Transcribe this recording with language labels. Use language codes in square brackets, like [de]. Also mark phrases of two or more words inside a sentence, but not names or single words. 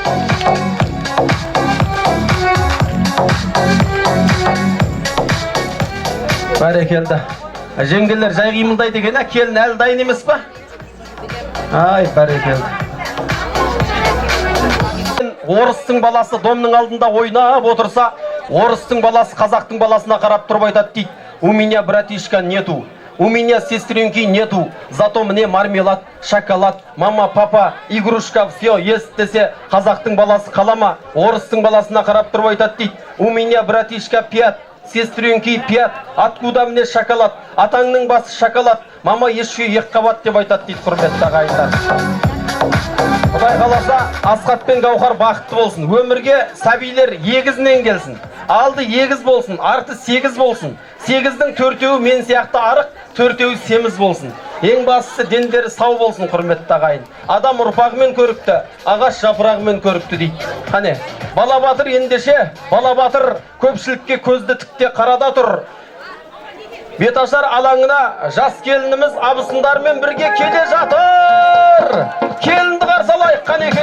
[kk] бәрекелді жеңгелер жай қимылдайды екен келін әлі дайын емес па ай бәрекелді орыстың баласы домның алдында ойнап отырса орыстың баласы қазақтың баласына қарап тұрып айтады дейді [ru] у меня братишка нету у меня сестренки нету зато мне мармелад шоколад мама папа игрушка все есть [kk] десе қазақтың баласы қалама орыстың баласына қарап тұрып айтады дейді [ru] у меня братишка 5 сестренки 5 откуда мне шоколад [kk] атаңның басы [ru] шоколад мама еще [kk] екіқабат деп айтады дейді құрметті ағайындар Құдай қаласа Асқат пен Гауһар бақытты болсын өмірге сәбилер егізінен келсін алды егіз болсын арты 8 болсын 8-дің 4-еуі мен сияқты арық 4-еуі семіз болсын ең бастысы дендері сау болсын құрметті ағайын адам ұрпағымен көрікті ағаш жапырағымен көрікті дейді қане бала батыр ендеше бала батыр көпшілікке көзді тікте қарада тұр беташар алаңына жас келініміз абысындармен бірге келе жатыр келінді қарсы алайық қанекей